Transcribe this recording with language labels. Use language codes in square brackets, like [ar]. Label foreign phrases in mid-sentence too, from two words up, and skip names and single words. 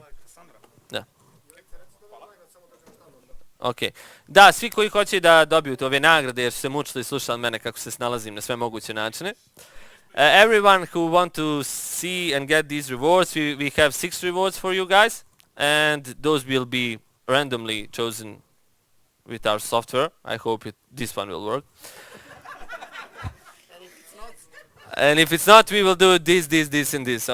[sr] Da. Ok. Da, svi koji hoće da dobiju ove nagrade jer su se mučili i slušali mene kako se snalazim na sve moguće načine. [en] Everyone who want to see and get these rewards, we have 6 rewards for you guys, and those will be randomly chosen with our software. I hope this one will work. And if it's not, we will do this, and this.